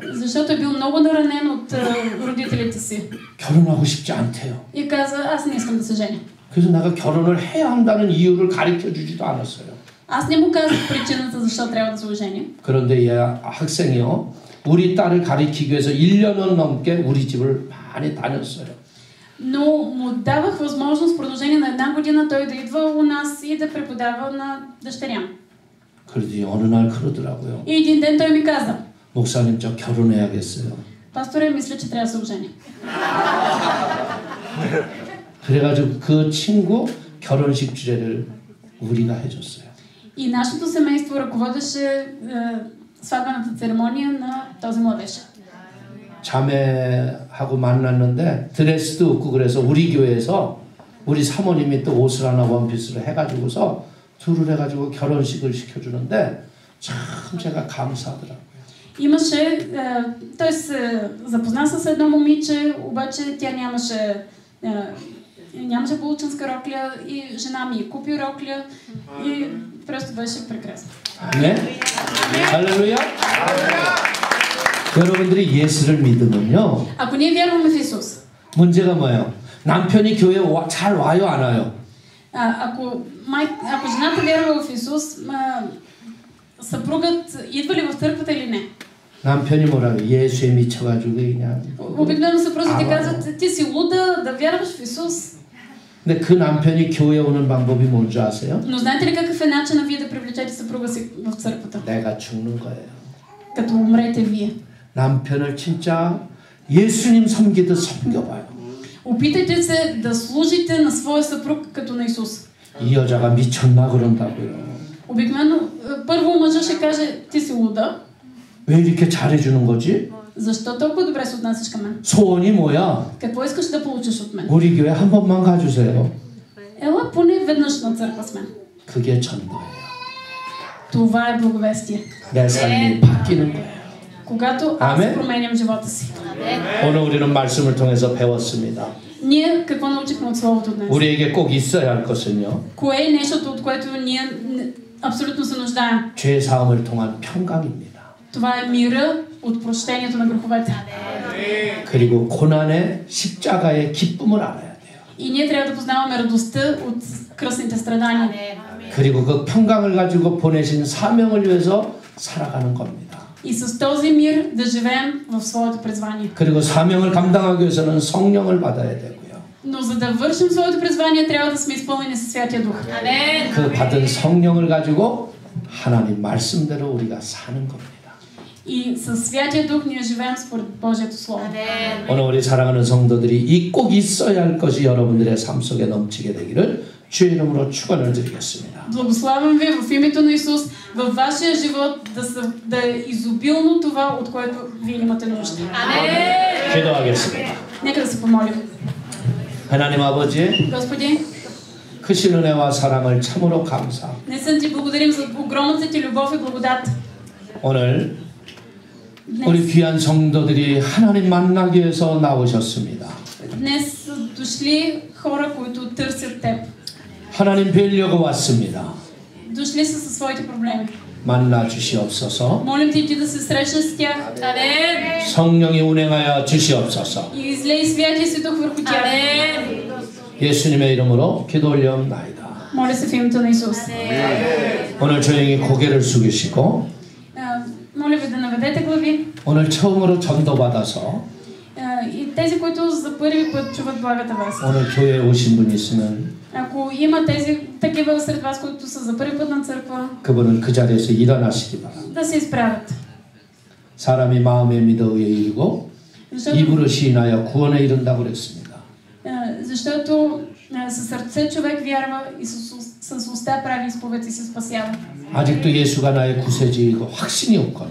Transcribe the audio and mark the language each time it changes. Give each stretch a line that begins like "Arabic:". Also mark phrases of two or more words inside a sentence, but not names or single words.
Bulgarian: Защото е бил много наранен от родителите си.
Korean: 결혼하고 싶지 않대요.
Bulgarian: И каза: аз не искам да се женя.
Korean: 그래서 내가 결혼을 해야 한다는 이유를 가르쳐 주지도 않았어요.
Bulgarian: Аз не му казах причината защо трябва да се ожени.
Korean: 그런데 얘 학생이요, 우리 딸을 가리키기 위해서 1년은 넘게 우리 집을 많이 다녔어요.
Bulgarian: Но му давах възможност в продължение на 1 година той да идва у нас и да преподава на дъщеря.
Korean: 그러더니 어느 날 그러더라고요.
Bulgarian: И един ден той ми каза:
Korean: 목사님, 저 결혼해야겠어요.
Bulgarian: пасторе, мисля, че трябва да се ожени.
Korean: 그래가지고 그 친구 결혼식 주례를 우리가 해줬어요.
Bulgarian: И нашето семейство ръководеше сватбената церемония на този младеж.
Korean: 자매하고 만났는데 드레스도 없고 그래서 우리 교회에서 우리 사모님이 또 옷을 하나 원피스를 해가지고서 둘을 해가지고 결혼식을 시켜주는데 참 제가 감사하더라고요.
Bulgarian: Имаше, той се запозна с едно момиче, обаче тя нямаше полученска рокля и жена ми купи рокля и просто беше прекрасно.
Korean: 네? 할렐루야. 여러분들이 예수를 믿으면요.
Bulgarian: Ако ние вярваме в Исус,
Korean: 문제가 뭐예요? 남편이 교회에 잘 와요, 안 와요?
Bulgarian: ако жената вярва в Исус, съпругът идва ли в църквата или не?
Korean: 남편이 뭐라고 예수에 미쳐가지고 그냥.
Bulgarian: Обикновено съпрузите казват, ти си луда да вярваш в Исус.
Korean: 근데 그 남편이 교회에 오는 방법이 뭔지 아세요?
Bulgarian: Но знаете ли какъв е начинът вие да привлечете съпруга си в църквата?
Korean: 내가 죽는 거예요.
Bulgarian: Като умрете вие.
Korean: 남편을 진짜 예수님 섬기듯 섬겨봐요.
Bulgarian: Опитайте се да служите на своя съпруг като на Исус.
Korean: 이 여자가 미쳤나 그런다고요.
Bulgarian: Обикновено първо мъжът ще каже, ти си луда.
Korean: 왜 이렇게 잘해주는 거지?
Bulgarian: Защо толкова добре се отнасяш към мен?
Korean: 소원이 뭐야?
Bulgarian: Какво искаш да получиш от мен?
Korean: 우리 교회 한 번만 가주세요.
Bulgarian: Ела поне веднъж на църква с мен.
Korean: 그게 전도예요.
Bulgarian: Това е благовестие.
Korean: 내 삶이 바뀌는 거예요.
Bulgarian: Когато аз променям живота си.
Korean: 오늘 우리는 말씀을 통해서 배웠습니다.
Bulgarian: Ние какво научихме от Словото днес?
Korean: 우리에게 꼭 있어야 할 것은요.
Bulgarian: Кое е нещото, от което ние абсолютно се нуждаем?
Korean: 죄 사함을 통한 평강입니다.
Bulgarian: Това е мира от прощението на греховете.
Korean: 그리고 고난의 십자가의 기쁨을 알아야 돼요.
Bulgarian: И ние трябва да познаваме радостта от кръстните страдания.
Korean: 그리고 그 평강을 가지고 보내신 사명을 위해서 살아가는 겁니다.
Bulgarian: И с този мир да живеем в своето призвание.
Korean: 그리고 사명을 감당하기 위해서는 성령을 받아야 되고요.
Bulgarian: Но за да вършим своето призвание, трябва да сме изпълнени със Святия Дух.
Korean: 그 받은 성령을 가지고 하나님 말씀대로 우리가 사는 겁니다.
Bulgarian: И със Святия Дух ние живеем според Божието Слово.
Korean: 오늘 우리 사랑하는 성도들이 이 꼭 있어야 할 것이 여러분들의 삶 속에 넘치게 되기를 주의 이름으로 축원을 드리겠습니다.
Bulgarian: Благославям ви в името на Исус във вашия живот да е изобилно това, от което вие имате нужда.
Korean: 기도하겠습니다.
Bulgarian: Нека да се помолим.
Korean: 하나님 아버지,
Bulgarian: Господи,
Korean: 크신 은혜와 사랑을 참으로 감사.
Bulgarian: днес ти благодарим за огромната ти любов и благодат.
Korean: 오늘 우리 귀한 성도들이 하나님 만나기 위해서 나오셨습니다.
Bulgarian: Днес са дошли хора, които търсят теб.
Korean: 하나님 뵈려고 왔습니다.
Bulgarian: Дошли са със своите проблеми.
Korean: 만나 주시옵소서.
Bulgarian: Молим ти да се срещнеш с тях.
Korean: 성령이 운행하여 주시옵소서.
Bulgarian: И излей Святия си Дух върху тях.
Korean: 예수님의 이름으로 기도 올려옵나이다.
Bulgarian: Моля се в името на Исус.
Korean: 오늘 조용히 고개를 숙이시고
Bulgarian: Моля ви да наведете глави.
Korean: 오늘 처음으로 전도받아서
Bulgarian: И тези, които за първи път чуват благата вест.
Korean: 오늘 교회에 오신 분 있으면
Bulgarian: Ако има тези такива сред вас, които са за първи път на църква,
Korean: 그분은 그 자리에서 일어나시기 바랍니다.
Bulgarian: да се изправят.
Korean: 사람이 마음에 믿어 의에 이르고 입으로 시인하여 구원에 이른다고 그랬습니다.
Bulgarian: Защото със сърце човек вярва и с уста прави изповед и се спасява.
Korean: 아직도 예수가 나의 구세주이고 확신이 없거나